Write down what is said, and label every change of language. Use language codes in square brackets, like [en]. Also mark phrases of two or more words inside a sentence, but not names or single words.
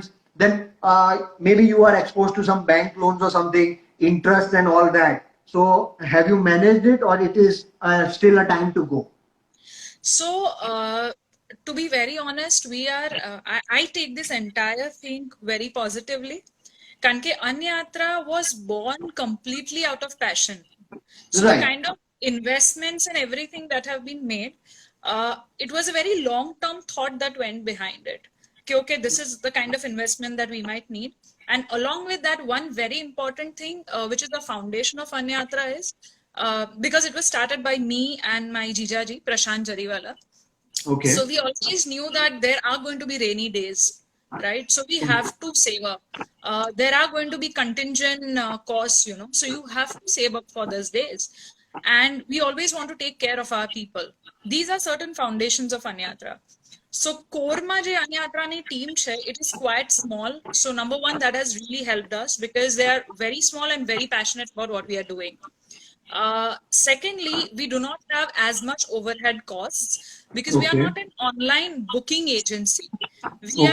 [en] Then maybe you are exposed to some bank loans or something, interest and all that. So have you managed it, or it is still a time to go? So, to be very honest, we are. I take this entire thing very positively. [gu] કારણ કે [en] Anyatra was born completely out of passion. So the Right. kind of investments and everything that have been made, it was a very long-term thought that went behind it. Okay, this is the kind of investment that we might need. And along with that, one very important thing, which is the foundation of Anyatra, is because it was started by me and my Jijaji, Prashant Jariwala. Okay. So we always knew that there are going to be rainy days, right? So we have to save up. There are going to be contingent costs, you know, so you have to save up for those days. And we always want to take care of our people. These are certain foundations of Anyatra. So [gu] કોરમાં જે [en] Anyatra team છે, it is quite small. So number one, that has really helped us because they are very small and very passionate about what we are doing. Secondly, we do not have as much overhead costs because we are Okay. not an online booking agency. We are